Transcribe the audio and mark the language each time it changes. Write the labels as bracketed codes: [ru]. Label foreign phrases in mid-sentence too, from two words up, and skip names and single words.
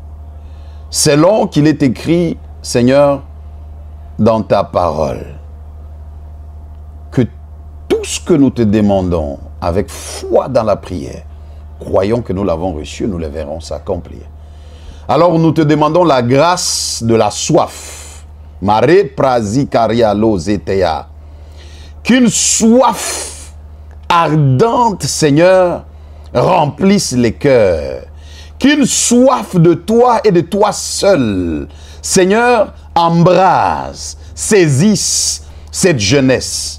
[fr] Selon qu'il est écrit, Seigneur, dans ta parole, que tout ce que nous te demandons avec foi dans la prière, croyons que nous l'avons reçu, nous le verrons s'accomplir. Alors nous te demandons la grâce de la soif. Mare prazi karialo zetea. Qu'une soif ardente, Seigneur, remplisse les cœurs. Qu'une soif de toi et de toi seul, Seigneur, embrase, saisisse cette jeunesse.